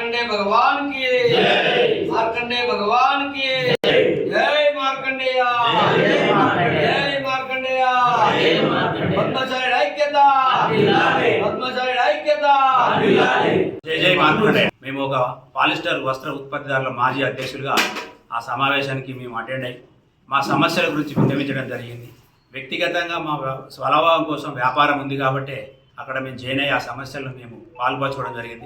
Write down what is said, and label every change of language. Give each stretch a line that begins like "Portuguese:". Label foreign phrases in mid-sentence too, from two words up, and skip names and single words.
Hindi: भगवान की मार्कंडेय भगवान की जय मार्कंडेय जय मार्कंडेय पद्मशाली ऐक्यता पद्मशाली ऐक्यता
Telugu: జై జై మార్కండేయ. మేము ఒక పాలిస్టర్ వస్త్ర ఉత్పత్తిదారుల మాజీ అధ్యక్షులుగా ఆ సమావేశానికి మేము అటెండ్ అయ్యి మా సమస్యల గురించి విన్నవించడం జరిగింది. వ్యక్తిగతంగా మా స్వలాభం కోసం వ్యాపారం ఉంది కాబట్టి అక్కడ మేము జాయిన్ అయ్యి ఆ సమస్యలను మేము పాల్పంచుకోవడం జరిగింది.